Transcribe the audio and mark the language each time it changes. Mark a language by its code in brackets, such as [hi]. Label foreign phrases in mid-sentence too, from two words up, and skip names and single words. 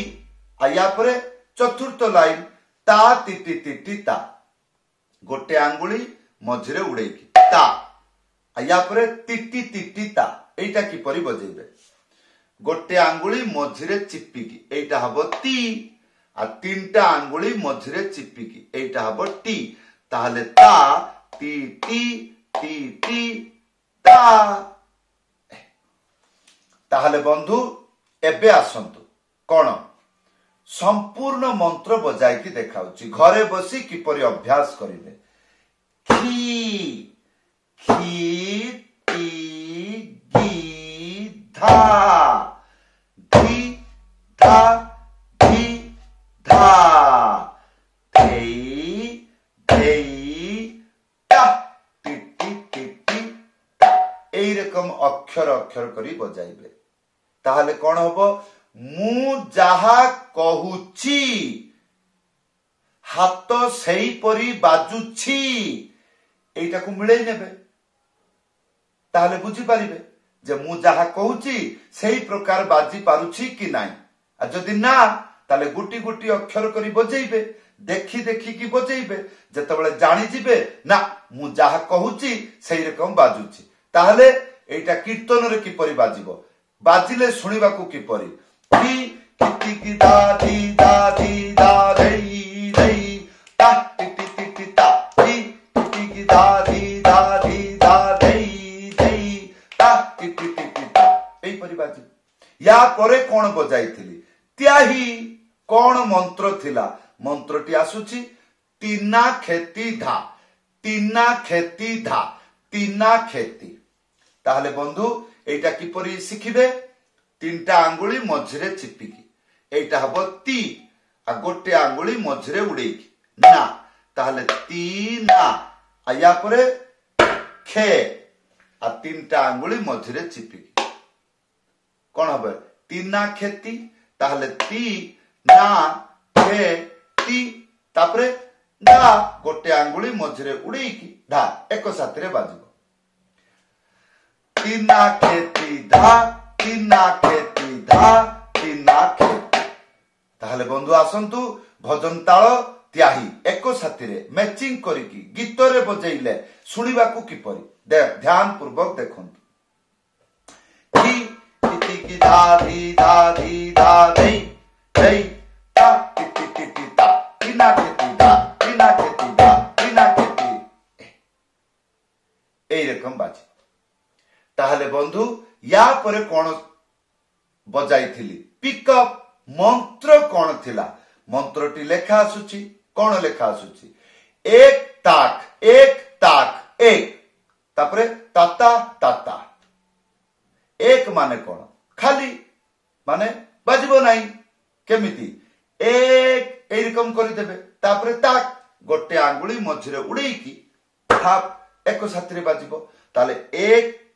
[or] ଯା ପରେ ଚତୁର୍ଥ ଲାଇନ ତା ତିଟି ତିଟି ତା ଗୋଟେ ଆଙ୍ଗୁଳି ମଝିରେ ଉଡ଼େଇକି ତା ଯା ପରେ ତିଟି ତିଟି ତା ଏଟା କିପରି ବଜେଇବେ ଗୋଟେ ଆଙ୍ଗୁଳି ମଝିରେ ଚିପିକି ଏଟା ହବ ତି ଆ ତିନିଟା ଆଙ୍ଗୁଳି ମଝିରେ ଚିପିକି ଏଟା ହବ ଟି ତାହେଲେ ତା ଟି ଟି ଟି ଟି ତା। ତାହେଲେ ବନ୍ଧୁ ଏବେ ଆସନ୍ତୁ କୋଣ ସମ୍ପୂର୍ଣ୍ଣ ମନ୍ତ୍ର ବଜାଇକି ଦେଖାଉଛି ଘରେ ବସି କିପରି ଅଭ୍ୟାସ କରିବେ। ଖି ଖି ତି ଗି ଧା ଧି ଧା ଧି ଧା ଧେଇ ଧେଇ ତା ଟିଟି ଟିଟି ତା ଏଇ ରକମ ଅକ୍ଷର ଅକ୍ଷର କରି ବଜାଇବେ ତାହେଲେ କୋଣ ହବ ମୁଁ ଯାହା କହୁଛି ହାତ ସେହି ପରି ବାଜୁଛି ଏଟାକୁ ମିଳେଇ ନେବେ ତାହେଲେ ବୁଝି ପାରିବେ ଯେ ମୁଁ ଯାହା କହୁଛି ସେହି ପ୍ରକାର ବାଜି ପାରୁଛି କି ନାହିଁ। ଆ ଯଦି ନା ତାହେଲେ ଗୋଟି ଗୋଟି ଅକ୍ଷର କରି ବଜେଇବେ ଦେଖି ଦେଖି କି ବଜେଇବେ ଯେତେବେଳେ ଜାଣି ଯିବେ ନା ମୁଁ ଯାହା କହୁଛି ସେହି ରକମ ବାଜୁଛି ତାହେଲେ ଏଟା କୀର୍ତ୍ତନରେ କିପରି ବାଜିବ ବାଜିଲେ ଶୁଣିବା କୁ କିପରି ଧି କିଟି କି ଦା ଧି ଦା ଧେଇ ଧେଇ ତା ଟିଟି ଟିଟି ତା ଧି କିଟି କି ଦା ଧି ଦା ଧେଇ ଧେଇ ତା ଟିଟି ଟିଟି ତା ଏଇ ପରି ବାଜି। ଯା ପରେ କୋଣ ବଜାଇଥିଲି ତାହି କୋଣ ମନ୍ତ୍ର ଥିଲା ମନ୍ତ୍ରଟି ଆସୁଛି ତିନା ଖେତି ଧା ତିନା ଖେତି ତାହେଲେ ବନ୍ଧୁ ଏଟା କିପରି ଶିଖିବେ ତିନିଟା ଆଙ୍ଗୁଳି ମଝିରେ ଚିପିକି ଏଟା ହବ ତି ଆ ଗୋଟେ ଆଙ୍ଗୁଳି ମଝିରେ ଉଡ଼େଇକି ନା ତାହେଲେ ତିନା ଯା ପରେ ଖେ ଆ ତିନିଟା ଆଙ୍ଗୁଳି ମଝିରେ ଚିପିକି କୋଣ ହବ ତିନା ଖେତି ତାହେଲେ ତି ନା ଖେ ତି ତାପରେ ନା ଗୋଟେ ଆଙ୍ଗୁଳି ମଝିରେ ଉଡ଼େଇକି ଧା ଏକ ସାଥିରେ ବାଜିବ ତିନା ଖେତି ଧା ତିନା ଖେତି ଧା ତିନା ଖେତି। ତାହେଲେ ବନ୍ଧୁ ଆସନ୍ତୁ ଭଜନ ତାଳ ତାହି ଏକ ସାଥିରେ ମ୍ୟାଚିଂ କରିକି ଗୀତରେ ବଜେଇଲେ ଶୁଣିବା କୁ କିପରି ଧ୍ୟାନ ପୂର୍ବକ ଦେଖନ୍ତୁ। କି କିଟି କି ଧା ଧି ଧା ଧେଇ ଧେଇ ତା ଟିଟି ଟିଟି ତା ତିନା ଖେତି ଧା ତିନା ଖେତି ଏଇ ରକମ ବାଜି। ତାହେଲେ ବନ୍ଧୁ ଯା ପରେ କୋଣ ବଜାଇ ପିକଅପ ମନ୍ତ୍ର କୋଣ ଥିଲା ମନ୍ତ୍ରଟି ଲେଖା ଆସୁଛି କୋଣ ଲେଖା ଆସୁଛି ଏକ ତାକ ଏକ ତାପରେ ତାତା ତାତା ଏକ ମାନେ କୋଣ ଖାଲି ମାନେ ବାଜିବ ନାହିଁ କେମିତି ଏକ ଏଇ ରକମ କରି ଦେବେ ତାପରେ ତାକ ଗୋଟେ ଆଙ୍ଗୁଳି ମଝିରେ ଉଡ଼େଇକି ଥାପ ଏକ ସାଥି ବାଜିବ ତାହେଲେ ଏକ